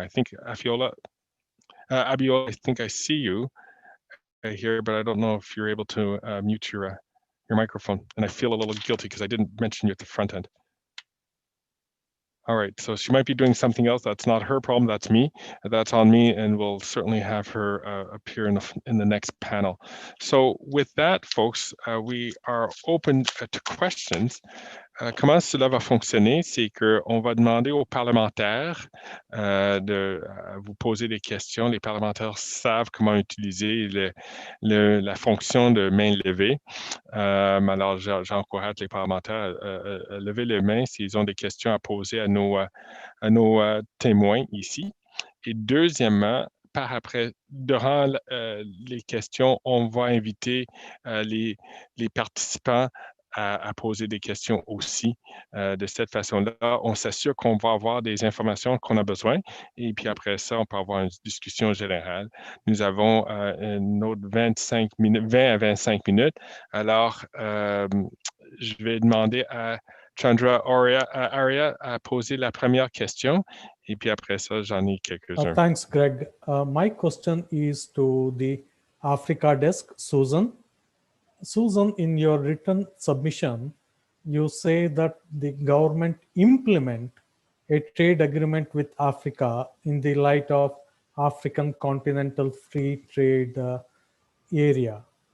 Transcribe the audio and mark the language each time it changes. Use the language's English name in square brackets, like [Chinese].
[English] I think Abiola, I think I see you here, but I don't know if you're able to mute your microphone, and I feel a little guilty because I didn't mention you at the front end. All right, so she might be doing something else. That's not her problem, that's me. That's on me, and we'll certainly have her appear in the next panel. So with that, folks, we are open to questions. [French] Comment cela va fonctionner? C'est qu'on va demander aux parlementaires de vous poser des questions. Les parlementaires savent comment utiliser la fonction de main levée. Alors, j'encourage les parlementaires à lever les mains s'ils ont des questions à poser à nos témoins ici. Et deuxièmement, par après, durant les questions, on va inviter les participants à poser des questions aussi. De cette façon-là, on s'assure qu'on va avoir des informations qu'on a besoin, et puis après ça, on peut avoir une discussion générale. Nous avons une autre 20 à 25 minutes. Alors, je vais demander à Chandra Arya à poser la première question, et puis après ça, j'en ai quelques-uns. [English] Thanks, Greg. My question is to the Africa desk, Susan. Susan, in your written submission, you say that the government implement a trade agreement with Africa in the light of African continental free trade area.